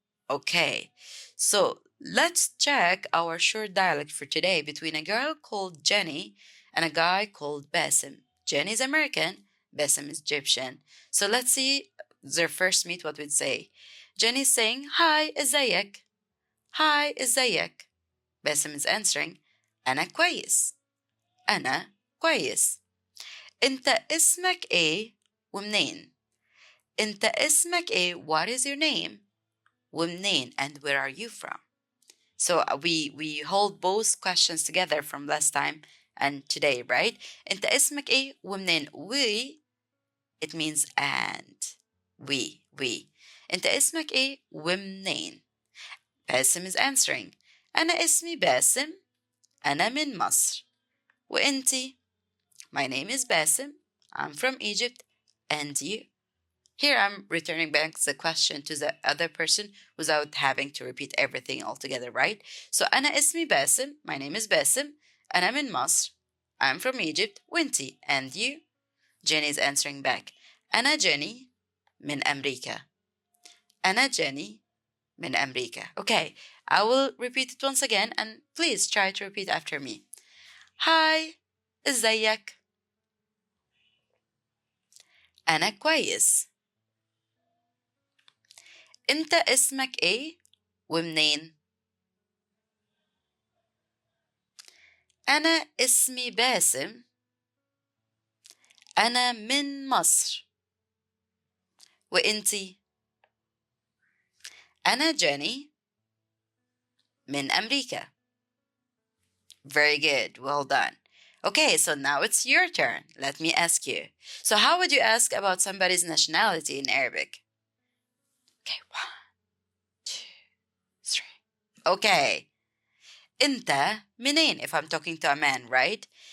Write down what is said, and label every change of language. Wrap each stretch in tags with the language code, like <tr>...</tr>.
<en>Okay, so let's check our short dialogue for today between a girl called Jenny and a guy called Basim. Jenny is American, Basim is Egyptian. So let's see their first meet what we'd say. Jenny's saying, Hi, ازيك? Hi,</en> <ar>ازيك?</ar> <en>Basim is answering,</en> <ar>أنا كويس. أنا كويس. أنت اسمك إيه ومنين؟ أنت اسمك إيه?</ar> <en>What is your name? ومنين? And where are you from? So we hold both questions together from last time and today, right?</en> <ar>أنت اسمك إيه ومنين؟</ar> <en>We, it means and.</en> <ar>We. أنت اسمك إيه ومنين?</ar> <en>باسم is answering.</en> <ar>أنا اسمي باسم. أنا من مصر. وأنتي?</ar> <en>My name is Basim. I'm from Egypt. And you? Here I'm returning back the question to the other person without having to repeat everything altogether, right? So</en> <ar>أنا اسمي باسم.</ar> <en>My name is Basim.</en> <ar>أنا من مصر.</ar> <en>I'm from Egypt. وأنتي? And you? Jenny is answering back.</en> <ar>أنا جيني من أمريكا. أنا جيني من أمريكا.</ar> <en>Okay, I will repeat it once again and please try to repeat after me. Hi,</en> <ar>ازيك؟ أنا كويس. أنت اسمك إيه ومنين؟ أنا اسمي باسم. أنا من مصر. وإنتي؟ أنا جيني من أمريكا.</ar> <en>Very good. Well done. Okay, so now it's your turn. Let me ask you. So how would you ask about somebody's nationality in Arabic? Okay, 1, 2, 3. Okay.</en> <ar>أنت منين?</ar> <en>If I'm talking to a man, right?</en>